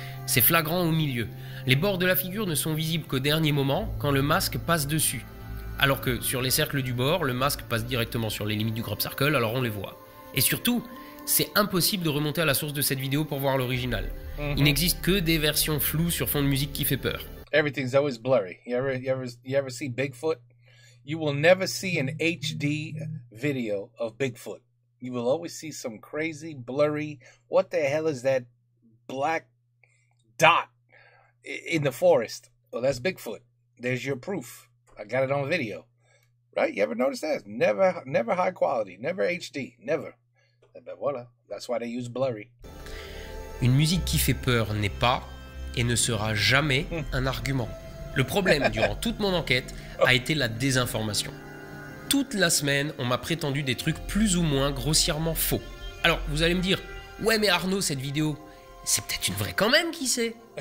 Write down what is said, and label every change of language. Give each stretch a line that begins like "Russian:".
French: C'est flagrant au milieu. Les bords de la figure ne sont visibles qu'au dernier moment, quand le masque passe dessus. Alors que sur les cercles du bord, le masque passe directement sur les limites du crop circle, alors on les voit. Et surtout, c'est impossible de remonter à la source de cette vidéo pour voir l'original. Il n'existe que des versions floues sur fond de musique qui fait peur.
English: Everything's always blurry. You ever see Bigfoot? You will never see an HD video of Bigfoot. You will always see some crazy, blurry, what the hell is that black dot in the forest? Well, that's Bigfoot. There's your proof. I got it on video. Right? You ever notice that? Never high quality, never HD, never. But
French: voilà,
English: that's why they use blurry.
French: Une musique qui fait peur n'est pas et ne sera jamais un argument. Le problème durant toute mon enquête a été la désinformation. Toute la semaine, on m'a prétendu des trucs plus ou moins grossièrement faux. Alors, vous allez me dire, ouais mais Arnaud, cette vidéo, c'est peut-être une vraie quand même, qui sait?